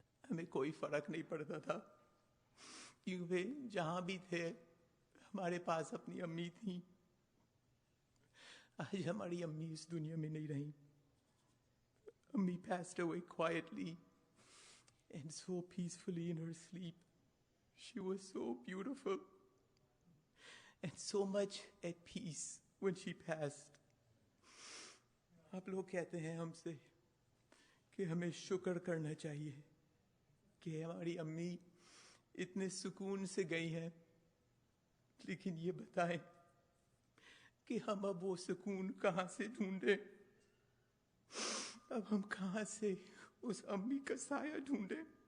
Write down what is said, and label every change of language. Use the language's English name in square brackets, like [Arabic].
[Urdu] ہمیں کوئی فرق نہیں پڑتا تھا، کیونکہ جہاں بھی تھے ہمارے پاس اپنی امی تھیں۔ آج ہماری امی اس دنیا میں نہیں رہیں۔ امی [English] passed away quietly and so peacefully in her sleep. She was so beautiful and so much at peace when she passed. [Urdu] آپ لوگ کہتے ہیں ہم سے کہ ہمیں شکر کرنا چاہیے کہ ہماری امی اتنے سکون سے گئی ہیں، لیکن یہ بتائیں کہ ہم اب وہ سکون کہاں سے ڈھونڈیں؟ اب ہم کہاں سے اس امی کا سایہ ڈھونڈیں؟